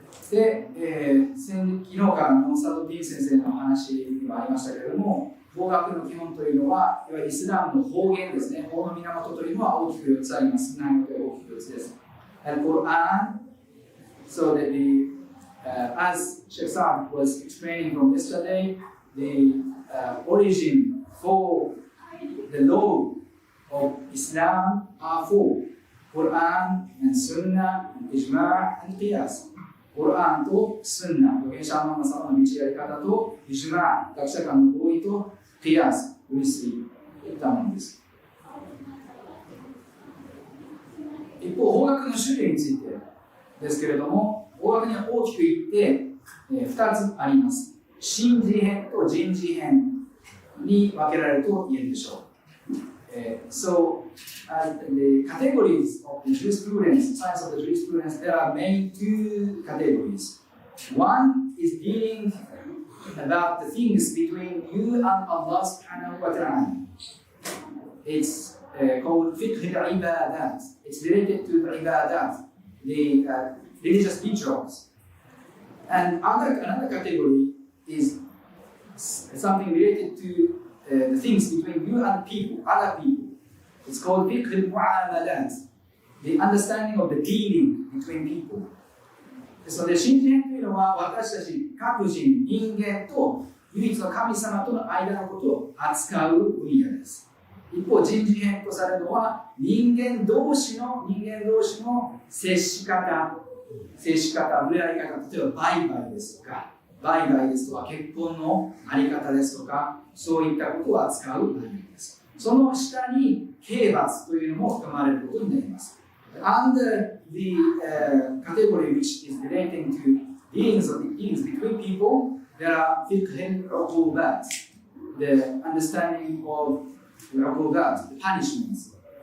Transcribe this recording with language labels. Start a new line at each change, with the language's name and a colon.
Japanese: で、昨日からのサドディン先生の話にもありましたけれども、法学の基本というのは、いわゆるイスラムの方言ですね。法の源というのは大きく4つあります。内容で大きく4つです。
English: Al-Quran, so that as Shaykh Saad was explaining from yesterday, the origin for the law of Islam are four: Quran and Sunnah and Ijma' and Qiyas.
Japanese: コルアンとスンナ、預言者ムハンマド様の導き方と、イジマー、学者間の合意と、キヤス、類推といったものです。一方、法学の種類についてですけれども、法学には大きく言って2つあります。神事編と人事編に分けられると言えるでしょう。
English: So, the categories of the jurisprudence, science of the jurisprudence, there are main two categories. One is dealing about the things between you and Allah subhanahu wa ta'ala. It's called Fiqh al-Ibadat. It's related to the Ibadat, the religious rituals. And another category is something related to the things between you and people, other people. It's called Fiqh al-Mu'amalat, the understanding of the dealing between people.
Japanese: それで神事編というのは私たち各人、人間と唯一の神様との間のことを扱う分野です。一方、人事編とされるのは人間同士の接し方、触れ合い方、例えば売買ですとか、結婚のあり方ですとか、そういったことを扱う分野です。その下に刑罰というのも含まれることになります。
English: Under the category which is relating to dealings between people, there are fiqh al-uqubat, the understanding of the uqubat, the punishments.